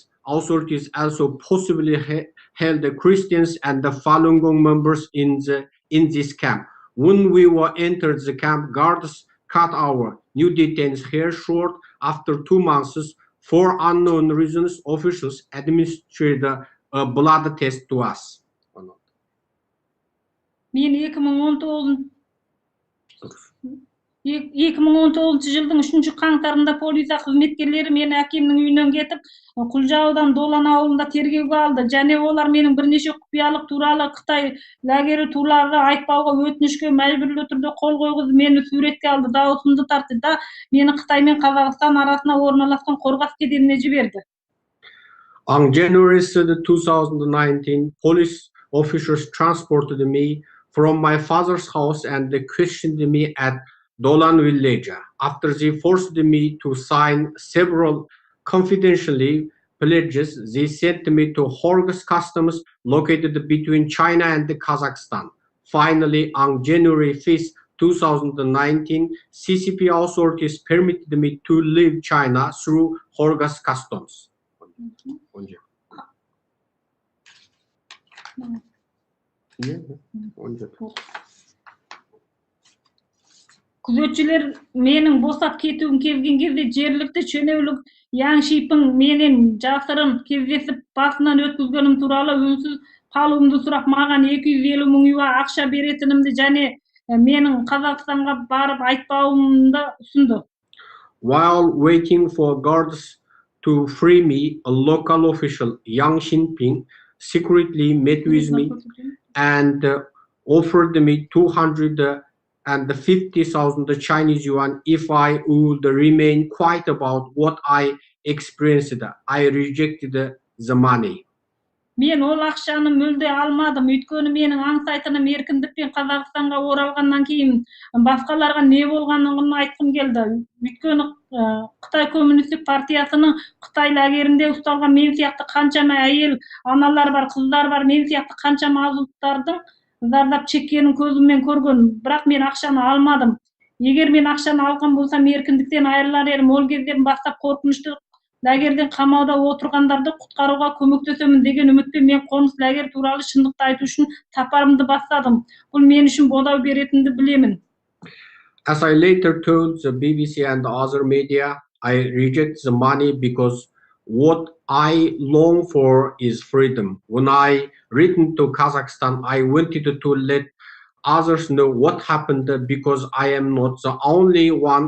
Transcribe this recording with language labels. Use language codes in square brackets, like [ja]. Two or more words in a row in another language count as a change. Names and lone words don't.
[en] Authorities also possibly held the Christians and the Falun Gong members in this camp. When we were entered the camp, guards cut our new detainees' hair short. After 2 months, for unknown reasons, officials administered a blood test to us. [kk] Мен 2019 жылдың 3 қаңтарында полиция қызметкерлері мені әкемнің үйінен кетіп, Құлжаудан Долан ауылында тергеуге алды. Және олар менің бірнеше құпиялық туралы Қытай лагері туралы айтпауға өтінішке мәжбүрлі түрде қол қойғызып, мені суретке алды, дауысымды тартты да мені Қытай мен Қазақстан арасына орналасқан Қорғас кеденіне жіберді. [en] On January 3, 2019, police officers transported me from my father's house and they questioned me at Dolan village. After they forced me to sign several confidentially pledges, they sent me to Horgas customs located between China and Kazakhstan. Finally, on January 5, 2019, CCP authorities permitted me to leave China through Horgas customs. [kk] Күзетшілер менің босап кетуім келген кезде жергілікті шенеулік Яң Шипің менен жасырын кездесіп басынан өткізгенім туралы үнсіз қалуымды сұрап, маған 250 мың юан ақша беретінімді және менің Қазақстанға барып айтпауымды ұсынды. [en] While waiting for guards to free me, a local official, Yang Xinping, secretly met with me and offered me 250,000 Chinese yuan if I would remain quiet about what I experienced. I rejected the money. [kk] Мен ол ақшаны мүлде алмадым, өйткені менің аңсайтыным еркіндікпен Қазақстанға оралғаннан кейін басқаларға не болғанын айтқым келді. Өйткені Қытай коммунистік партиясының Қытай лагерінде ұсталған мен сияқты қаншама әйел аналар бар, қыздар бар, мен сияқты қаншама азаматтардың зардап шеккенін көзіммен көрген, бірақ мен ақшаны алмадым. Егер мен ақшаны алған болсам, еркіндіктен айырылар едім. Ол кезден бастап қорқынышты лагерден қамауда отырғандарды құтқаруға көмектесемін деген үмітпен мен қоныс лагер туралы шындықты айту үшін сапарымды бастадым. Бұл мен үшін бодау беретінді білемін. [en] As I later told the BBC and other media, I reject the money because What I long for is freedom. When I returned to Kazakhstan, I wanted to let others know what happened because I am not the only one.